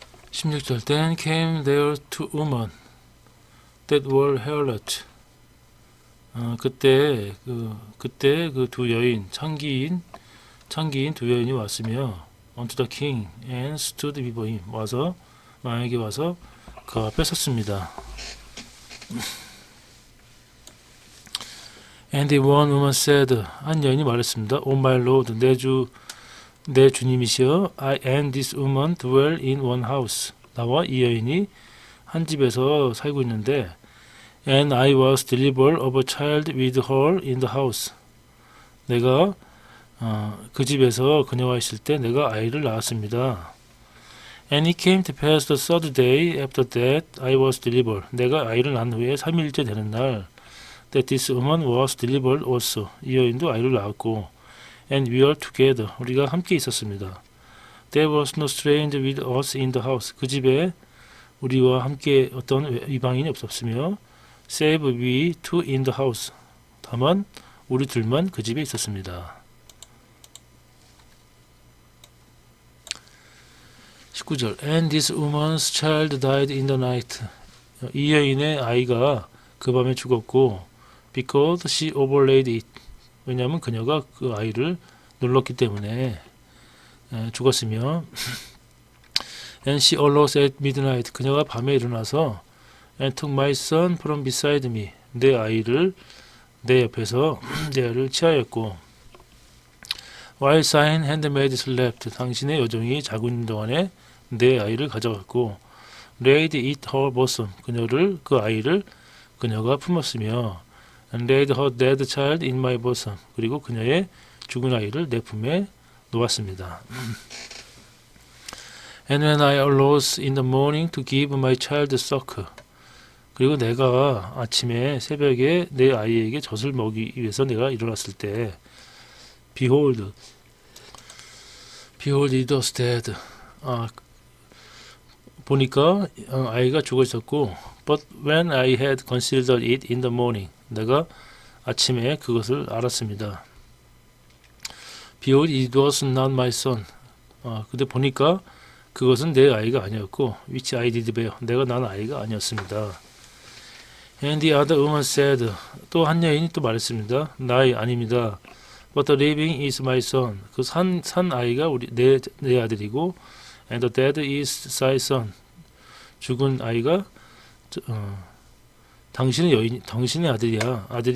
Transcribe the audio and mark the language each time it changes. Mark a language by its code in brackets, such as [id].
[en] 16절 Then came there two women that were harlot. [ko] 그때 그 두 여인 창기인 두 여인이 왔으며 [en] unto the king and stood before him. [ko] 왕에게 와서 그 앞에 섰습니다. [en] And the one woman said, [ko] 한 여인이 말했습니다. [en] O my lord, [ko] 내 주님이시여, [en] I and this woman dwell in one house. [ko] 나와 이 여인이 한 집에서 살고 있는데, [en] and I was delivered of a child with her in the house. [ko] 내가 그 집에서 그녀와 있을 때 내가 아이를 낳았습니다. [en] And it came to pass the third day after that I was delivered. [ko] 내가 아이를 낳은 후에 3일째 되는 날 [en] that this woman was delivered also. [ko] 이 여인도 아이를 낳았고 [en] and we were together. [ko] 우리가 함께 있었습니다. [en] There was no stranger with us in the house. [ko] 그 집에 우리와 함께 어떤 이방인이 없었으며 [en] save we two in the house. [ko] 다만 우리 둘만 그 집에 있었습니다. [en] 19절 And this woman's child died in the night. [ko] 이 여인의 아이가 그 밤에 죽었고 [en] because she overlaid it. [ko] 왜냐하면 그녀가 그 아이를 눌렀기 때문에 죽었으며 [en] And she arose at midnight. [ko] 그녀가 밤에 일어나서 [en] And took my son from beside me. [ko] 내 아이를 내 옆에서 내 아이를 취하였고 [en] While thine handmaid slept. [ko] 당신의 여종이 자고 있는 동안에 내 아이를 가져갔고 [en] laid it her bosom. [ko] 그 아이를 그녀가 품었으며 [en] and laid her dead child in my bosom. [ko] 그리고 그녀의 죽은 아이를 내 품에 놓았습니다. [en] And when I arose in the morning to give my child suck. [ko] 그리고 내가 아침에 새벽에 내 아이에게 젖을 먹이기 위해서 내가 일어났을 때 [en] Behold it was dead. [ko] 보니까 아이가 죽어 있었고 [en] But when I had considered it in the morning. [ko] 내가 아침에 그것을 알았습니다. [en] Behold, it was not my son. [ko] 근데 보니까 그것은 내 아이가 아니었고 [en] which I did bear. [ko] 내가 낳은 아이가 아니었습니다. [en] And the other woman said. [ko] 또 한 여인이 또 말했습니다. 나의 아닙니다. [en] But the living is my son. [ko] 그 산 아이가 내 아들이고 [en] And the dead is thy son. [ko] 죽은 아이가 당신의 아들이야.